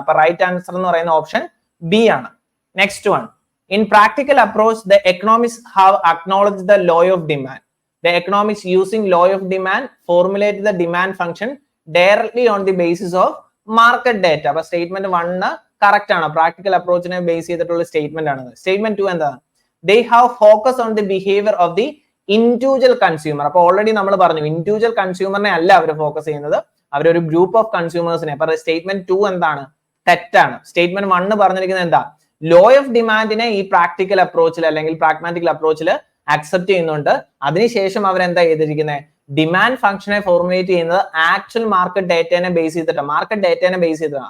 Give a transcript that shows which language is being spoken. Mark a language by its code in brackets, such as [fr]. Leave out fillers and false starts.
[ml] അപ്പൊ right answer എന്ന് പറയുന്ന ഓപ്ഷൻ ബി ആണ്. [en] Next one, in practical approach the economics have acknowledge the law of demand. The economics using law of demand formulate the demand function directly on the basis of market data. [ml] അപ്പൊ statement 1 correct ആണ്, practical അപ്രോച്ചിനെ base ചെയ്തിട്ടുള്ള statement ആണ്. Statement 2 എന്താണ്, [en] they have focus on the behavior of the individual consumer. [ml] അപ്പൊ already നമ്മൾ പറഞ്ഞു individual കൺസ്യൂമറിനെ അല്ല അവർ focus ചെയ്യുന്നത്, അവരൊരു ഗ്രൂപ്പ് ഓഫ് കൺസ്യൂമേഴ്സിനെ. അപ്പൊ സ്റ്റേറ്റ്മെന്റ് 2 എന്താണ്, തെറ്റാണ്. സ്റ്റേറ്റ്മെന്റ് 1 പറഞ്ഞിരിക്കുന്നത് എന്താ, ലോ ഓഫ് ഡിമാൻഡിനെ ഈ പ്രാക്ടിക്കൽ അപ്രോച്ചിൽ അല്ലെങ്കിൽ പ്രാഗ്മാറ്റിക്കൽ അപ്രോച്ചിൽ അക്സെപ്റ്റ് ചെയ്യുന്നുണ്ട്. അതിനുശേഷം അവരെന്താ ചെയ്തിരിക്കുന്നത്, ഡിമാൻഡ് ഫംഗ്ഷനെ ഫോർമുലേറ്റ് ചെയ്യുന്നത് ആക്ച്വൽ മാർക്കറ്റ് ഡേറ്റനെ ബേസ് ചെയ്തിട്ട്, മാർക്കറ്റ് ഡേറ്റനെ ബേസ് ചെയ്തിട്ടാണ്.